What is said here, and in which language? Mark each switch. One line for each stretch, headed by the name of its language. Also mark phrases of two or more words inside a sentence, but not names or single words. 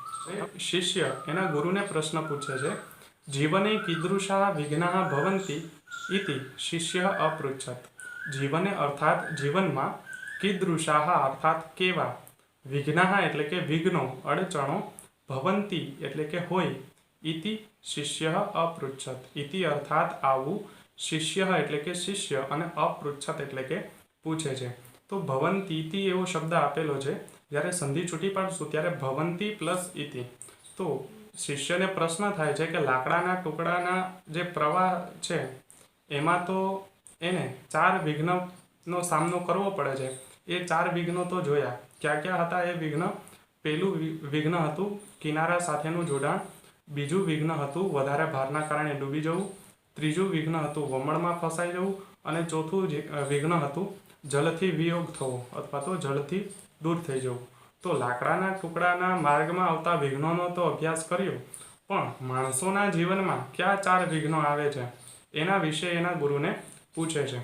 Gujarati: શિષ્ય એના ગુરુને પ્રશ્ન પૂછે છે,
Sanskrit: જીવને કીદૃશા વિઘ્નાઃ ભવન્તિ ઇતિ શિષ્ય અપૃચ્છત.
Gujarati: જીવને અર્થાત જીવનમાં, કીદૃશાઃ અર્થાત કેવા, વિઘ્નાઃ એટલે કે વિઘ્નો, અડચણો, ભવન્તિ એટલે કે હોય,
Sanskrit: इति शिष्य अपृच्छत।
Gujarati: ઇતિ અર્થાત આવુ, શિષ્ય એટલે કે શિષ્ય અને અપૃચ્છત એટલે કે પૂછે છે। તો ભવંતીતિ એવો શબ્દ આપેલો છે, જ્યારે સંધિ છૂટી પાડશું ત્યારે ભવંતી પ્લસ ઇતિ। તો શિષ્યને પ્રશ્ન થાય છે કે લાકડાના ટુકડાના જે પ્રવાહ છે એમાં તો એને 4 વિઘ્નનો સામનો કરવો પડે છે। એ 4 વિઘ્નો તો જોયા, કયા કયા હતા એ વિઘ્ન? પેલું વિઘ્ન હતું કિનારા સાથેનું જોડાણ, બીજું વિઘ્ન હતું વધારે ભારના કારણે ડૂબી જવું, ત્રીજું વિઘ્ન હતું વમણમાં ફસાઈ જવું અને ચોથું વિઘ્ન હતું જળથી વિયોગ થવો અથવા તો જળથી દૂર થઈ જવું। તો લાકડાના ટુકડાના માર્ગમાં આવતા વિઘ્નોનો તો અભ્યાસ કર્યો, પણ માણસોના જીવનમાં કયા 4 વિઘ્નો આવે છે એના વિશે એના ગુરુને પૂછે છે।